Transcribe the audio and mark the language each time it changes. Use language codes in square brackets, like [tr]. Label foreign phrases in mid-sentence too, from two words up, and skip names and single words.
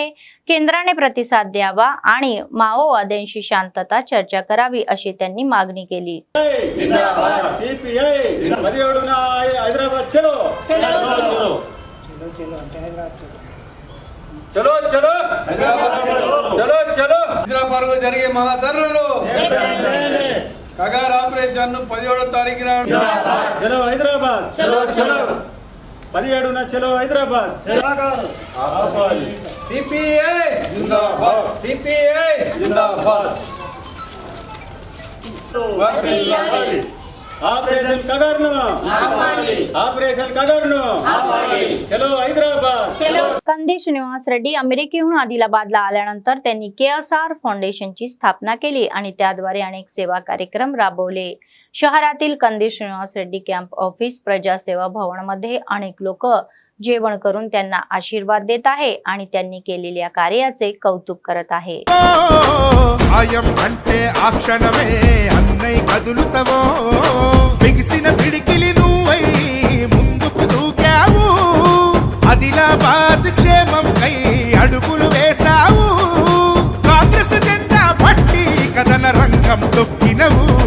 [mr] केंद्राने प्रतिसाद द्यावा आणि माओवाद्यांशी शांतता चर्चा करावी अशी त्यांनी मागणी केली. [hi] चलो चलो चलो चलो [te] హైదరాబాద్ జరిగే మహాధర్నాలో కగార్ ఆపరేషన్ 17వ తారీఖున చలో హైదరాబాద్ [hi] चलो चलो [te] 17న చలో హైదరాబాద్ సిపిఐ జిందాబాద్ సిపిఐ జిందాబాద్ ఆపరేషన్ కగర్ను ఆపాలి ఆపరేషన్ కగర్ను ఆపాలి చలో హైదరాబాద్ చలో. [mr] कंदी श्रीनिवास रेड्डी अमेरिकेहून आदिलाबादला आल्यानंतर त्यांनी KSR फाउंडेशनची स्थापना केली आणि त्याद्वारे अनेक सेवा कार्यक्रम राबवले. शहरातील कंदी श्रीनिवास रेड्डी कॅम्प ऑफिस प्रजासेवा भवनमध्ये अनेक लोक जेवण करून त्यांना आशीर्वाद देत आहे आणि त्यांनी केलेल्या कार्याचे कौतुक करत आहे. [te] ఆయం అంటే ఆ క్షణమే అన్నై కదులుతవో బిగిసిన పిడికిలి నువ్వై ముందుకు దూకావు ఆదిలాబాద్ క్షేమం కై అడుగులు వేశావు కాంగ్రెస్ జెండా పట్టి కథన రంగం తొక్కినవు